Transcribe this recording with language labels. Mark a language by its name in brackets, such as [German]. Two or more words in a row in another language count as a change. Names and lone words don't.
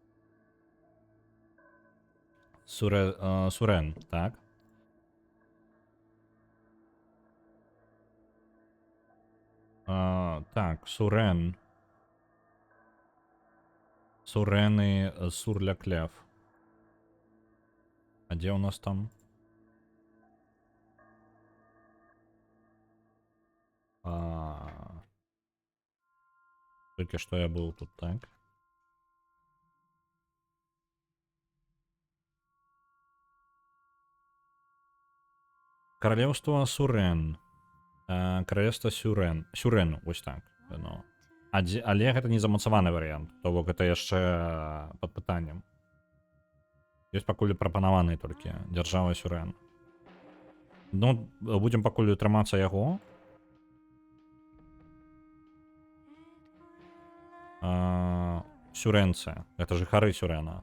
[Belarusian] Сурен, так. Так, Сурен. Сурены Сур-ля-Клев. [Russian] А где у нас там? Только что я был тут, так. Королевство Сурен. Королевство Сюрен. Сюрен, [Belarusian] ось так. [Russian] Ну. [Belarusian] Але гэта не замацаваны варыянт, то бок гэта яшчэ пад пытаннем. Ёсць пакуль прапанаваны толькі дзяржава Сюрен. Ну, будзем пакуль трымацца яго. Сюренцы, гэта жыхары Сюрена.